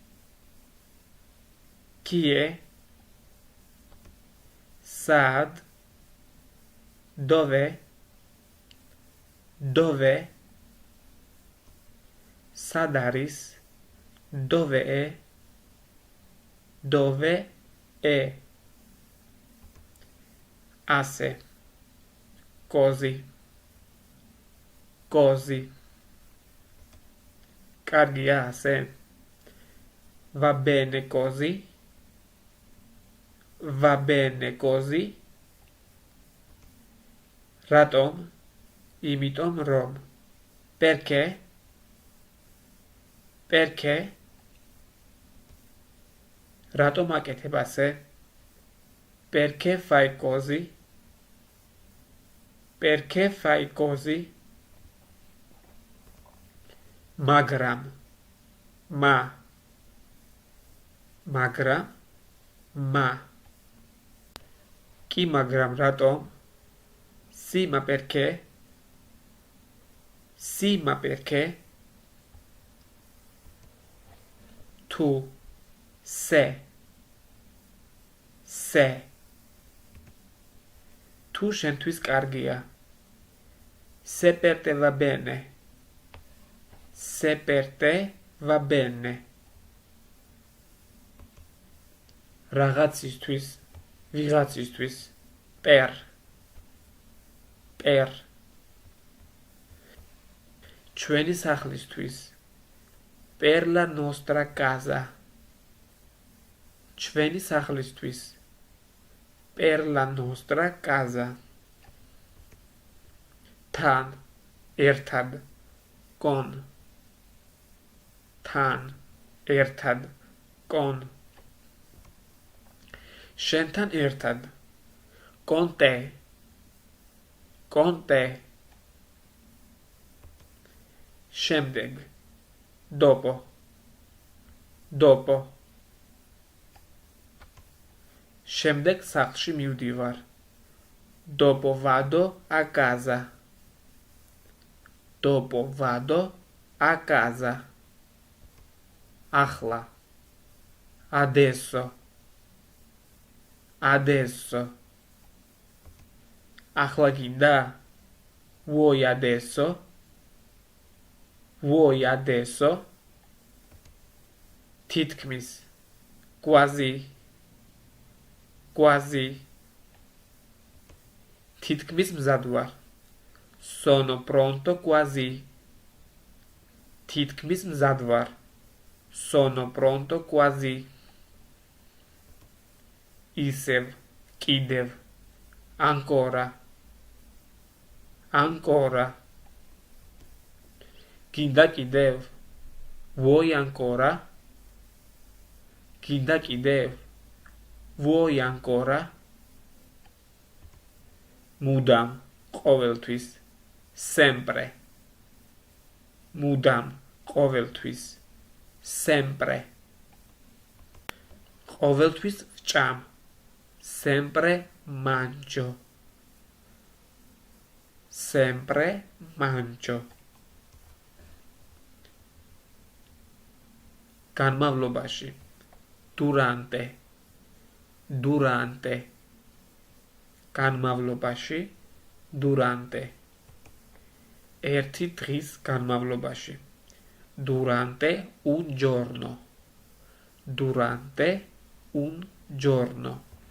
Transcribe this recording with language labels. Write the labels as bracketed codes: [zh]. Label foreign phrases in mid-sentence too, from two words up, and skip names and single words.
[ka] სად dove სად არის dov'è ასე così კარგია ასე [it] va bene così [ka] რატომ იმიტომ რომ perché რატომ აკეთებ ასე [it] perché fai così [ka] მაგრამ კი მაგრამ რატომ [it] sì ma perché [ka] თუ se თუ შენთვის კარგია [it] se per te va bene [ka] რაღაცისთვის ვიღაცისთვის per ჩვენი სახლისთვის [it] per la nostra casa [ka] ჩვენი სახლისთვის [it] per la nostra casa [ka] თან ერთად con შენთან ერთად [it] con te [ka] შემდეგ dopo შემდეგ სახლში მივდივარ [it] dopo vado a casa [ka] ახლა adesso ახლა გინდა [it] vuoi adesso [ka] თითქმის quasi თითქმის მზად ვარ [it] sono pronto quasi [ka] თითქმის მზად ვარ [it] sono pronto quasi [ka] ისევ კიდევ ancora გინდა კიდევ [it] vuoi ancora [ka] მუდამ ყოველთვის sempre ყოველთვის ვჭამ [it] sempre mangio [ka] განმავლობაში durante განმავლობაში durante ერთი დღის განმავლობაში [it] durante un giorno